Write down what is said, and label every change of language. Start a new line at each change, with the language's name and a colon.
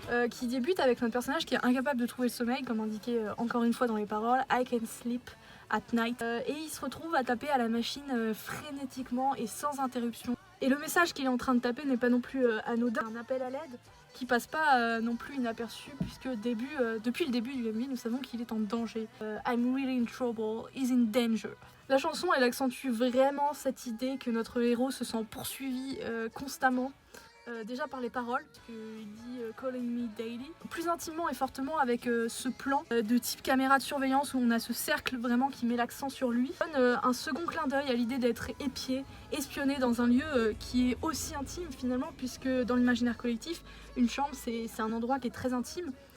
French: Qui débute avec notre personnage qui est incapable de trouver le sommeil, comme indiqué encore une fois dans les paroles,
English: I can sleep at night.
French: Et il se retrouve à taper à la machine frénétiquement et sans interruption. Et le message qu'il est en train de taper n'est pas non plus anodin, un appel à l'aide qui passe pas non plus inaperçu, puisque depuis le début du MV, nous savons qu'il est en danger.
English: I'm really in trouble, he's in danger.
French: La chanson, elle accentue vraiment cette idée que notre héros se sent poursuivi constamment. Déjà par les paroles, il dit
English: Calling me daily.
French: Plus intimement et fortement avec ce plan de type caméra de surveillance où on a ce cercle vraiment qui met l'accent sur lui. Donne un second clin d'œil à l'idée d'être épié, espionné dans un lieu qui est aussi intime finalement, puisque dans l'imaginaire collectif, une chambre c'est un endroit qui est très intime.